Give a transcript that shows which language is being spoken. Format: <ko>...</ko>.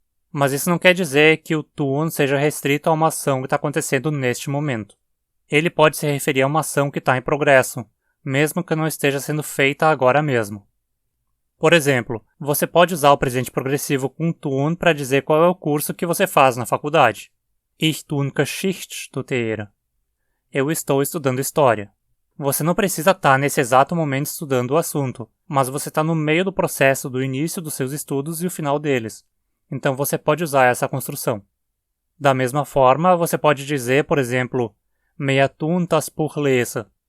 <pt>Mas isso não quer dizer que o tun seja restrito a uma ação que está acontecendo neste momento. Ele pode se referir a uma ação que está em progresso, mesmo que não esteja sendo feita agora mesmo. Por exemplo, você pode usar o presente progressivo com tun para dizer qual é o curso que você faz na faculdade.</pt> <de>Ich tue Geschichte studieren.</de> <pt>Eu estou estudando História. Você não precisa estar nesse exato momento estudando o assunto, mas você está no meio do processo do início dos seus estudos e o final deles. Então você pode usar essa construção. Da mesma forma, você pode dizer, por exemplo,</pt> <de>Wir tun das Buch lesen.</de>